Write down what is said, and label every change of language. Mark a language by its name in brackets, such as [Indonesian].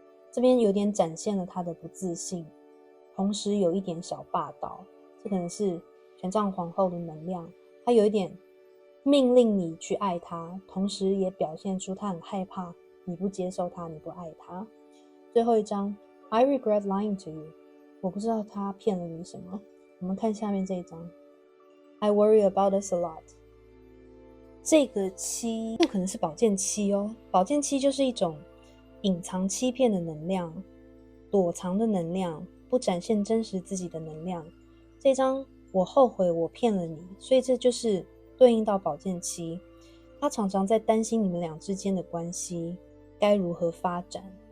[Chinese] 这边有点展现了他的不自信，同时有一点小霸道，这可能是权杖皇后的能量，他有一点命令你去爱他，同时也表现出他很害怕你不接受他，你不爱他。最后一章 [English] I regret lying to you， [Chinese] 我不知道他骗了你什么。我们看下面这一章 [English] I worry about us a lot。 [Chinese] 这个7有可能是宝剑7哦，宝剑7就是一种隐藏欺骗的能量，躲藏的能量，不展现真实自己的能量。这张我后悔我骗了你，所以这就是对应到宝剑7，他常常在担心你们俩之间的关系该如何发展。